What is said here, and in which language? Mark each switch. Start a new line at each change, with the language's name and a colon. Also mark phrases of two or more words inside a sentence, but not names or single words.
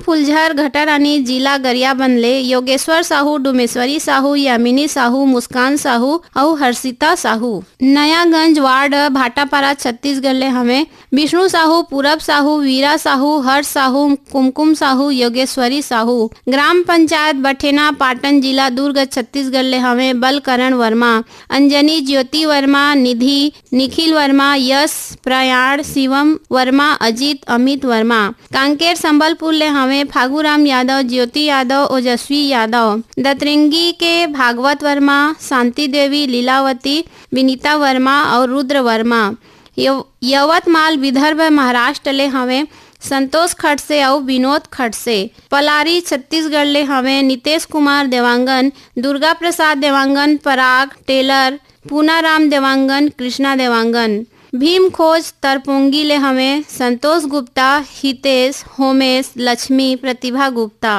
Chhattisgarhi: फुलझर घटारानी जिला गरियाबंद ले योगेश्वर साहू डुमेश्वरी साहू यामिनी साहू मुस्कान साहू और हर्षिता साहू नयागंज वार्ड भाटापारा छत्तीसगढ़ ले हमें विष्णु साहू पूरब साहू वीरा साहू हर्ष साहू कुमकुम साहू योगेश्वरी साहू ग्राम पंचायत बठेना पाटन जिला दुर्ग छत्तीसगढ़ ले हमें बलकरण वर्मा अंजनी ज्योति वर्मा निधि निखिल वर्मा यश प्रयाण शिवम वर्मा अजीत अमित वर्मा कांकेर संबलपुर ले हमें फागुराम यादव ज्योति यादव ओजस्वी यादव दतरंगी के भागवत वर्मा शांति देवी लीलावती विनीता वर्मा और रुद्र वर्मा यवतमाल विदर्भ महाराष्ट्र ले हमें संतोष खड़से और विनोद खड़से पलारी छत्तीसगढ़ ले हमें नितेश कुमार देवांगन दुर्गा प्रसाद देवांगन पराग टेलर पूनाराम देवांगन कृष्णा देवांगन भीम खोज तरपोंगी ले हमें संतोष गुप्ता हितेश होमेश लक्ष्मी प्रतिभा गुप्ता।